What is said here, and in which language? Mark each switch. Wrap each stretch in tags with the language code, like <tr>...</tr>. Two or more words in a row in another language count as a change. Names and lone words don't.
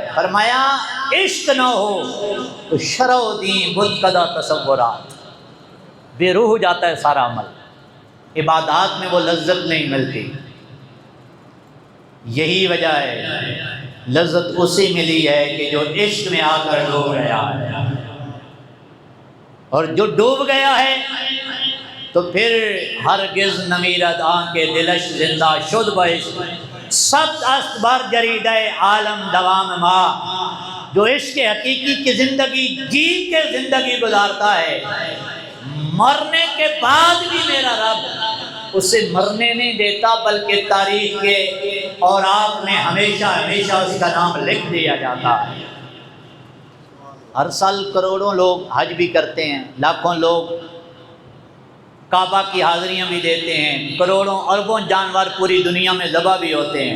<ur>فرمایا عشق نہ ہو تو</ur> <fa>شرع و دین بت کدا تصورات،</fa> <ur>بے روح ہو جاتا ہے سارا عمل، عبادات میں وہ لذت نہیں ملتی۔ یہی وجہ ہے لذت اسی ملی ہے کہ جو عشق میں آ کر ڈوب گیا ہے، اور جو ڈوب گیا ہے تو پھر</ur> <fa>ہرگز نمیرد آنکھ دلش زندہ شد بعشق، ست است بر جریدہ عالم دوام ما،</fa> <ur>جو عشق حقیقی کی زندگی جی کے زندگی گزارتا ہے، مرنے کے بعد بھی میرا رب اسے مرنے نہیں دیتا بلکہ تاریخ کے اور آپ میں ہمیشہ ہمیشہ اس کا نام لکھ دیا جاتا ہے۔ ہر سال کروڑوں لوگ حج بھی کرتے ہیں، لاکھوں لوگ کعبہ کی حاضریاں بھی دیتے ہیں، کروڑوں اربوں جانور پوری دنیا میں ذبح بھی ہوتے ہیں۔</ur>